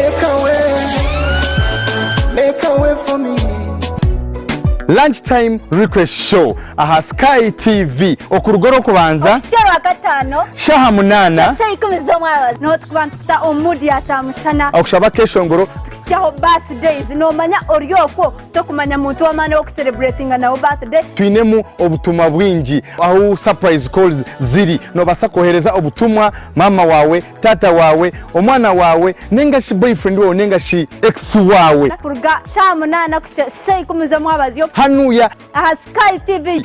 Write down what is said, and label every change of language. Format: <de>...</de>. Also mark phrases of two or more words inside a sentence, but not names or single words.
<en>Make a way for me. Lunchtime request show</en> <nyn>aha Sky TV okurugoro kubanza Shara gatano shaha munana shayikumizo mwabazi no twantita omudi ya chamushana okushaba keshongoro tukisyaho birthdays no manya oryoko to kumanya muntu wamane wo celebrating na birthday twinemu obutumwa bwingi aho</nyn> <en>surprise calls</en> <nyn>ziri no basa kohereza obutumwa mama wawe tata wawe omwana wawe nenga shi boyfriend wawe nenga shi ex wawe kuruga shaha munana kusya shayikumizo mwabazi hanuya aha Sky TV</nyn>